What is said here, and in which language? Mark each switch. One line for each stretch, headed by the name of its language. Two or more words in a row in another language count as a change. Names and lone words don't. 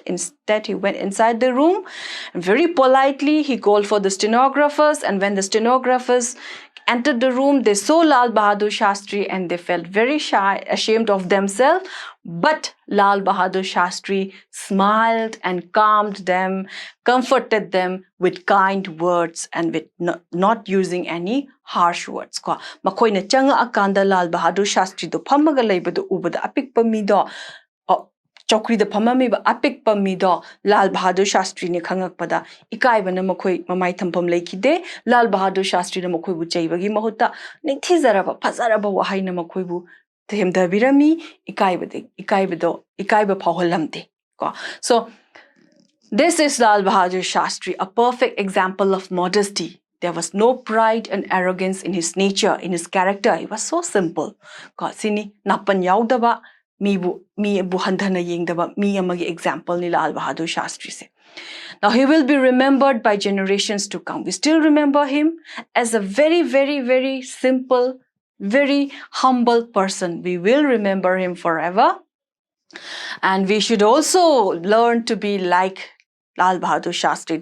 English: Instead, he went inside the room and very politely he called for the stenographers, and when the stenographers entered the room, they saw Lal Bahadur Shastri and they felt very shy, ashamed of themselves. But Lal Bahadur Shastri smiled and calmed them, comforted them with kind words and with not using any harsh words.
Manipuri: Makoina changa akanda Lal Bahadur Shastri do phamaga leibadu ubada apikpa mido chokri da phamami ba apikpa mido Lal Bahadur Shastri ne khangakpada ikaibana makoi mamai thampam leikide. Lal Bahadur Shastri na makoi bu chaibagi mahutta nithizaraba phazaraba wahai na makoi bu themdabirami ikaiba phaholamte.
English: So this is Lal Bahadur Shastri, a perfect example of modesty. There was no pride and arrogance in his nature, in his character. He was so simple.
Manipuri: Sini napan yaudaba mi buhandhana yengdaba mi amagi example ni Lal Bahadur Shastri se.
English: Now he will be remembered by generations to come. We still remember him as a very, very, very simple, very humble person. We will remember him forever. And we should also learn to be like Lal Bahadur Shastri.